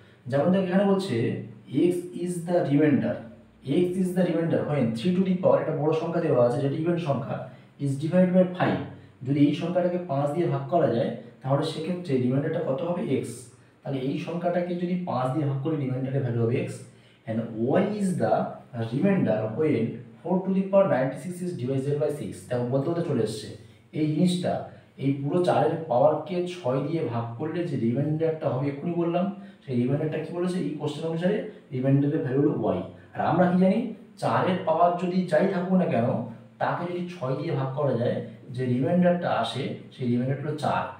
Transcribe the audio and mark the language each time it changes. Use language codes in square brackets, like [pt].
[bn] যেমন দেখ এখানে বলছে [en] x is the reminder, [bn] x is the reminder হয় 3 টু দি পাওয়ার, একটা বড় সংখ্যা দেওয়া আছে যেটা ইভেন সংখ্যা, [en] Is divide by 5। [bn] যদি এই সংখ্যাটাকে 5 দিয়ে ভাগ করা যায় তাহলে সেক্ষেত্রে রিমাইন্ডারটা কত হবে? x। তাহলে এই সংখ্যাটাকে যদি 5 দিয়ে ভাগ করি রিমাইন্ডারের ভ্যালু হবে x। [en] and y is the remainder when 4 to the power 96 is divided by 6। [bn] দেখো বলতে বলতে চলে এসছে এই জিনিসটা, এই পুরো 4-এর পাওয়ারকে 6 দিয়ে ভাগ করলে যে রিমাইন্ডারটা হবে এক্ষুনি বললাম, সেই রিমাইন্ডারটা কি বলেছে এই কোশ্চেন অনুসারে? রিমাইন্ডারের ভ্যালু হলো y। আর আমরা কি জানি, 4-এর পাওয়ার যদি যাই থাকুক না কেন তাকে যদি 6 দিয়ে ভাগ করা যায়, যে রিমাইন্ডারটা আসে সেই রিমাইন্ডারটা হলো 4।